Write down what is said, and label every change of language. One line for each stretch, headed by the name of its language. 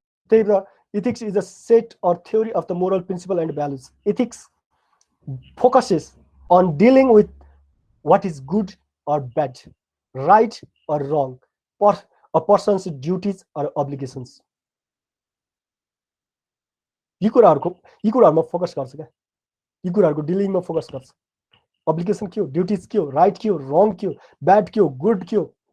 Nepali: त्यही भएर
English: ethics is a set or theory of the moral principle and values. Ethics focuses on dealing with what is good or bad, right or wrong, for a person's duties or obligations.
Nepali: यी कुराहरुमा focus गर्छ क्या, यी कुराहरुको डिलिङमा focus गर्छ। Obligation के हो, duties के हो, right के हो, रङ के हो, ब्याड के हो, गुड के हो।